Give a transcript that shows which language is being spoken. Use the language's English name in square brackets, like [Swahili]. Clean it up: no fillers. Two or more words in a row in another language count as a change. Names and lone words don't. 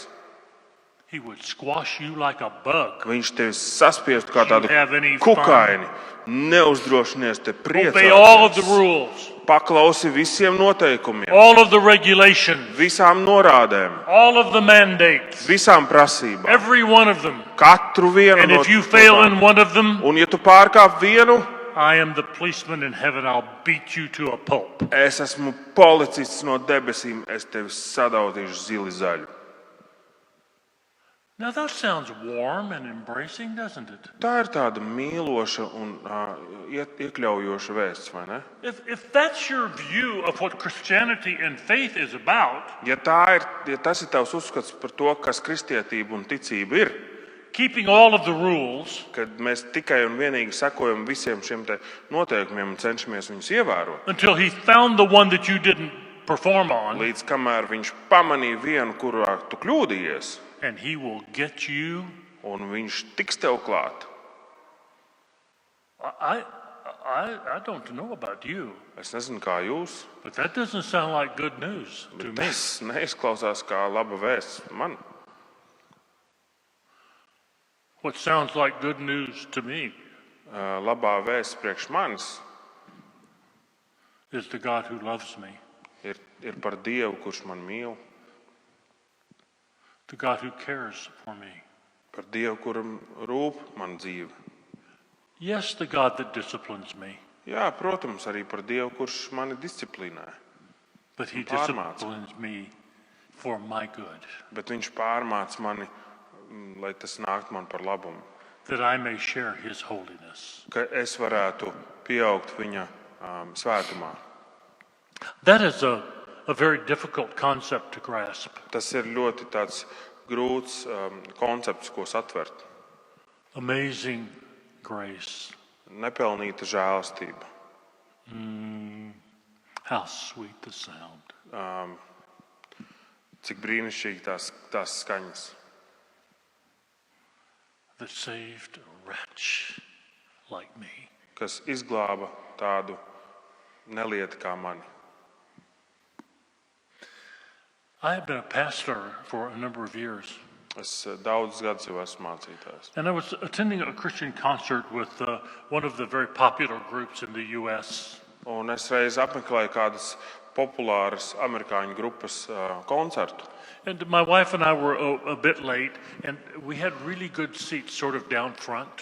[English] He would squash you like a bug. [Latvian] viņš tevi saspiestu kā tādu [English] You have any [Latvian] kukaini, neuzdrošinies te [English] Obey all of the [Latvian] priecāties. [English] rules, [Latvian] Paklausi visiem noteikumiem, [English] all of the regulations, [Latvian] visām norādēm, [English] all of the mandates, [Latvian] visām prasībām, [English] every one of them. [Latvian] katru vienu [English] And [Latvian] no [English] if you fail [Latvian] tām. [English] in one of them, [Latvian] Un ja tu pārkāp vienu, [English] I am the policeman in heaven. I'll beat you to a pulp. [Latvian] es esmu policists no debesīm, es tevi sadautīšu zili zaļu. [English] Now that sounds warm and embracing, doesn't it? [Latvian] Tā ir tāda mīloša un iekļaujoša vēsts, vai ne? [English] If that's your view of what Christianity and faith is about, [Latvian] Ja tas ir tavs uzskats par to, kas kristietība un ticība ir, [English] keeping all of the rules, [Latvian] kad mēs tikai un vienīgi sekojam visiem šiem te noteikumiem un cenšamies viņus ievērot, [English] until he found the one that you didn't perform on, [Latvian] līdz kamēr viņš pamanīja vienu, kurā tu kļūdījies, [English] and he will get you. [Latvian] un viņš tiks tev klāt. [English] I don't know about you, [Latvian] Es nezinu, kā jūs, [English] but that doesn't sound like good news to [Latvian] bet [English] me. [Latvian] tas neizklausās kā laba vēsts man. [English] What sounds like good news to me [Latvian] Labā vēsts priekš manis [English] is the God who loves me, [Latvian] ir par Dievu, kurš man mīl, [English] the God who cares for me. [Latvian] par Dievu, kuram rūp man dzīve. [English] Yes, the God that disciplines me, [Latvian] Jā, protams, arī par Dievu, kurš mani disciplinē, [English] but he [Latvian] Pārmāca. [English] disciplines me for my good, [Latvian] bet viņš pārmāc mani, lai tas nākt man par labumu, [English] that I may share his holiness. [Latvian] ka es varētu pieaugt viņa svētumā. [English] That is a very difficult concept to grasp. [Latvian] Tas ir ļoti tāds grūts koncepts, ko satvert. [English] Amazing grace. [Latvian] Nepelnīta žēlastība. [English] How sweet the sound. [Latvian] Cik brīnišķīgi tās skaņas. [English] That saved a wretch like me. [Latvian] Kas izglāba tādu nelietu kā mani. [English] I have been a pastor for a number of years. [Latvian] Es daudzus gadus jau esmu mācītājs. [English] And I was attending a Christian concert with one of the very popular groups in the U.S. [Latvian] Un es reiz apmeklēju kādas populāras amerikāņu grupas koncertu. [English] And my wife and I were a bit late, and we had really good seats sort of down front.